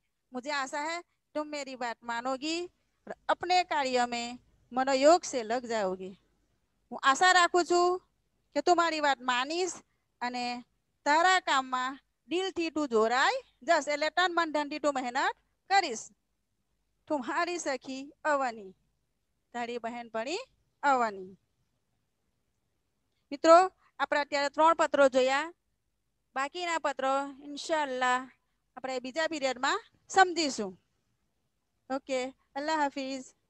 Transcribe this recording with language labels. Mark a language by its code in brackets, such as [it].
[hi] मुझे आशा है तुम मेरी बात मानोगी और अपने कार्य में मनोयोग से लग जाओगी। [gu] હું આશા રાખું છું કે તું મારી વાત માનીશ અને તારા કામમાં દિલથી તું જોડાઈ જશ એટલે તન મન ધનથી તું મહેનત કરીશ। [hi] तुम्हारी सखी अवनी, [gu] તારી બહેનપણી અવની। મિત્રો આપણે અત્યારે 3 પત્રો જોયા, બાકીના પત્રો ઇન્શાઅલ્લાહ આપણે બીજા પીરિયડમાં સમજીશું। ઓકે, અલ્લાહ હાફિઝ।